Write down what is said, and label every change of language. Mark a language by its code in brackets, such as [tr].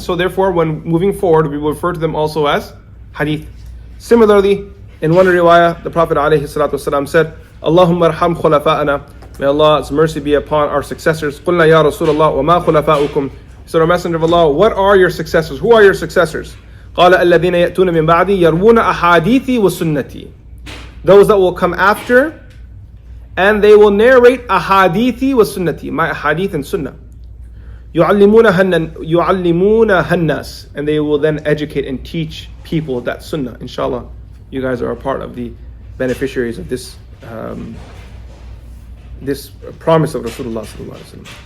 [en] So therefore, when moving forward, we will refer to them also as hadith. Similarly, in one riwayah, the Prophet ﷺ said, [ar] Allahumma arham khulafa'ana. [en] May Allah's mercy be upon our successors. [ar] Qulna ya Rasulullah wa ma khulafa'ukum. [en] So the Messenger of Allah, what are your successors? Who are your successors? [ar] قال الذين يأتون من بعدي يروون أحاديثي وسنتي. [en] Those that will come after, and they will narrate [ar] ahadithi wa sunnati, [en] my ahadith and sunnah. [ar] يعلمونها الناس, [en] and they will then educate and teach people that sunnah. Inshallah, you guys are a part of the beneficiaries of this this promise of Rasulullah sallallahu alaihi wasallam.